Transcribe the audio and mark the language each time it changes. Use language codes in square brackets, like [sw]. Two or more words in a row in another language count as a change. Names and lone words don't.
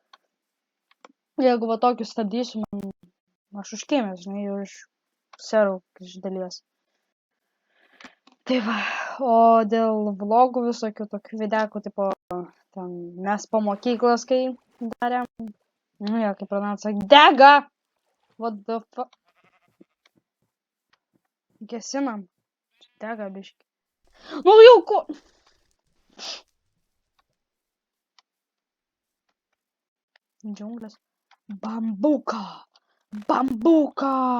[lt] Jeigu va tokius stabdysiu, aš užkimęs, žinai, jau iš serų iš dalies. Tai va, o dėl vlogų visokių tokių videokų, tipo, ten mes po mokyklos, kai darėm, nu jo, kaip Ronaldas sakė, dega! [en] What the fuck? [lt] Gesinam. Dega biški. Nu jau ko? Džiunglės. Bambuka! Bambuka!